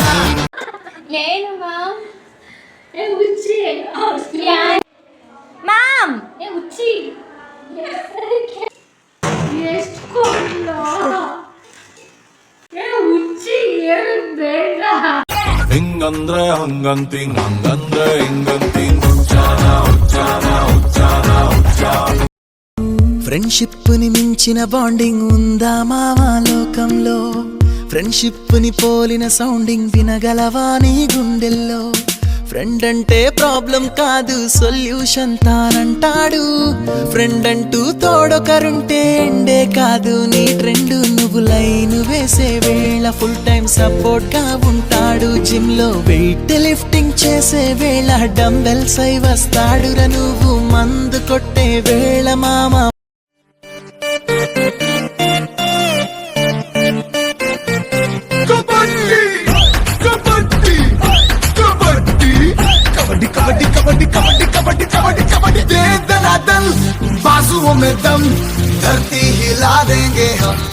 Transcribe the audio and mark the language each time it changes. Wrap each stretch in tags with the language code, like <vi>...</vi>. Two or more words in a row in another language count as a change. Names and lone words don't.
<kn>ಏನು ಮ್ಯಾಮ್ ಏ ಹುಚ್ಚಿ ಮ್ಯಾಮ್ ಏ ಹುಚ್ಚಿ ಎಷ್ಟು ಕೊಡ್ಲ ಏ ಹುಚ್ಚಿ ಏನು ಬೇಡ ಹಿಂಗಂದ್ರೆ ಹಂಗಂತಿಂಗ್ ಹಂಗಂದ್ರೆ ಹಿಂಗಂತಿಂಗ್ ಹುಚ್ಚಾನ ಹುಚ್ಚಾನ ಹುಚ್ಚಾನ ಹುಚ್ಚಾನ</kn> <te>ఫ్రెండ్షిప్ ని మించిన బాండింగ్ ఉందా మావా లోకంలో ఫ్రెండ్షిప్ ని పోలిన సౌండింగ్ వినగలవా నీ గుండెల్లో ఫ్రెండ్ అంటే ప్రాబ్లం కాదు సొల్యూషన్ తానంటాడు ఫ్రెండ్ అంటూ తోడొకరుంటే ఎండే కాదు నీ ట్రెండ్ నువ్వు లైన్ వేసే వేళ</te> <en>full time support</en> <te>గా ఉంటాడు జిమ్ లో</te> <en>weight lifting</en> <te>చేసే వేళ డంబెల్స్ అయి వస్తాడురా నువ్వు మందు కొట్టే వేళ మామ</te> <hi>बाजुओं में दम धरती हिला देंगे हम</hi>